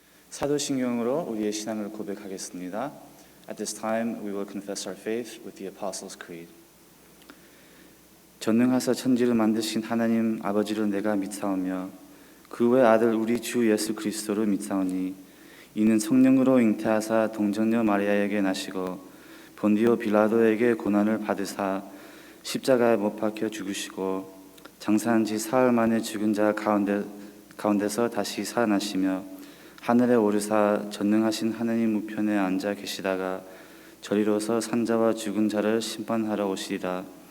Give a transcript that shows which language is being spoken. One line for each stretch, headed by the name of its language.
Korean: 사도신경으로 우리의 신앙을 고백하겠습니다.
English: At this time, we will confess our faith with the Apostles' Creed.
Korean: 전능하사 천지를 만드신 하나님 아버지를 내가 믿사오며 그 외 아들 우리 주 예수 그리스도를 믿사오니 이는 성령으로 잉태하사 동정녀 마리아에게 나시고 본디오 빌라도에게 고난을 받으사 십자가에 못 박혀 죽으시고 장사한 지 사흘 만에 죽은 자 가운데서 다시 살아나시며 하늘에 오르사 전능하신 하나님 우편에 앉아 계시다가 저리로서 산자와 죽은 자를 심판하러 오시리라.